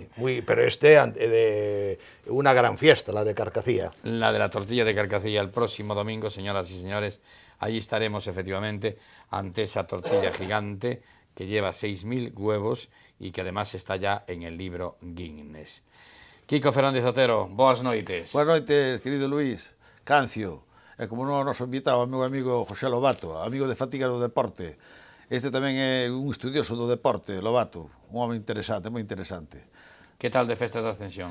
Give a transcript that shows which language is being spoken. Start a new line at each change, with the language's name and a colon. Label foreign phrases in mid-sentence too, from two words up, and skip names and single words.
Spanish: Sí, pero de una gran fiesta, la de Carcacía. La de la tortilla de Carcacía, el próximo domingo, señoras y señores, allí estaremos efectivamente ante esa tortilla gigante que lleva 6.000 huevos y que además está ya en el libro Guinness.
Galician: Kiko Fernández Otero, boas noites. Boas noites, querido Luís Cancio, e como non nos invitaba o meu amigo José Lobato, amigo de Fatiga do Deporte. Este tamén é un estudioso do deporte, Lobato, un home interesante, moi interesante. Que tal de festas da Ascensión?